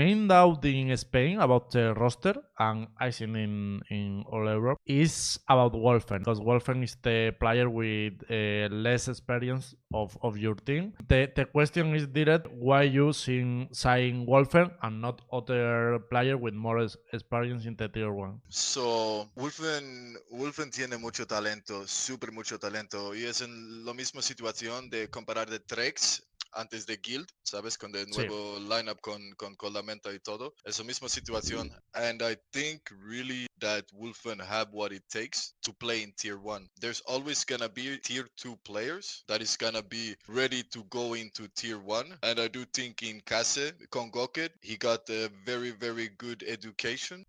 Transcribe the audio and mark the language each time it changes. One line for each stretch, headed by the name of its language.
English: Main doubt in Spain about the roster, and I think in all Europe, is about Wolfen, because Wolfen is the player with less experience of your team. The question is direct, why you sign Wolfen and not other player with more experience in the tier 1?
Spanish: So, Wolfen tiene mucho talento, súper mucho talento, y es en la misma situación de comparar de Trex antes de Guild, ¿sabes? Con el nuevo lineup con Coldamenta y todo. Es la misma situación.
English: And I think really that Wolfen have what it takes to play in tier 1. There's always gonna be tier 2 players that is gonna be ready to go into tier 1. And I do think in Kase, con Goket, he got a very, very good education.